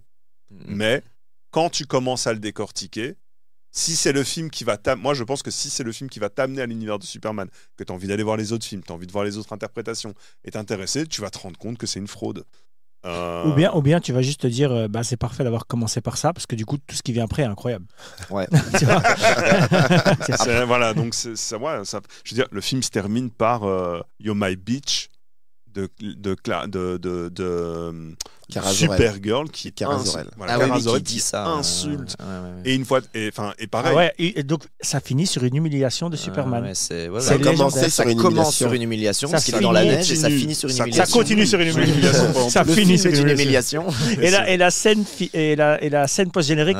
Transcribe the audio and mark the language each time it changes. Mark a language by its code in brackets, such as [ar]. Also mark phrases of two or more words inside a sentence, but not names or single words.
[fr] Mais quand tu commences à le décortiquer, si c'est le film qui va moi je pense que si c'est le film qui va t'amener à l'univers de Superman, que tu as envie d'aller voir les autres films, tu as envie de voir les autres interprétations et t'intéresser, tu vas te rendre compte que c'est une fraude. Ou bien tu vas juste te dire c'est parfait d'avoir commencé par ça parce que du coup tout ce qui vient après est incroyable. Ouais. Tu vois voilà, donc ça, je veux dire, le film se termine par [en] You're My Bitch [fr] Cara Supergirl qui Cara Zor-El. Cara Zor-El qui dit ça. Insulte. Ouais. Et une fois, et pareil. Ah ouais, et donc ça finit sur une humiliation de Superman. Ouais, c'est Ça a commencé ça sur une commence sur humiliation. une humiliation Ça parce qu'il est dans la finit- neige et ça finit sur une Ça humiliation. Ça continue sur une humiliation. Ça Le finit film sur est une une humiliation. humiliation. Et la scène post-générique